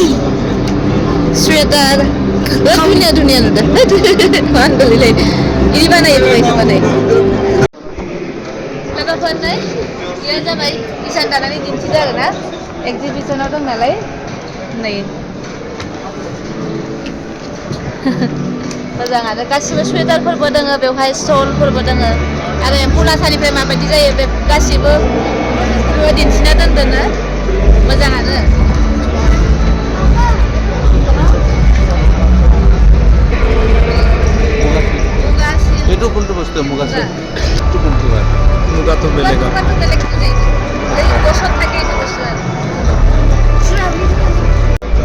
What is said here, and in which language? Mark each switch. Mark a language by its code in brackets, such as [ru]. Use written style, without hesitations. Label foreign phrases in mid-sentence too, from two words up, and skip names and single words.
[brx] स्वेटार दुनिया नुदो मानगोलैलाय इदि बानायो बाबा इखो बानायो लोगोफोर नै इयो जाबाय इसान दानानै दिन्थिदो आरोना एक्जिबिसनाव दं नालाय नै मोजाङानो गासिबो स्वेटारफोरबो दोङो बेवहाय स्टलफोरबो दोङो आरो एम्फौ लाथानिफ्राय माबायदि जायो बे गासिबो दिन्थिना दोनदोनो मोजाङानो [as] এইটো কোনটো বস্তু মুগা চিল্ক এইটো কোনটো হয় মুগাটো বেলেগ বেলেগ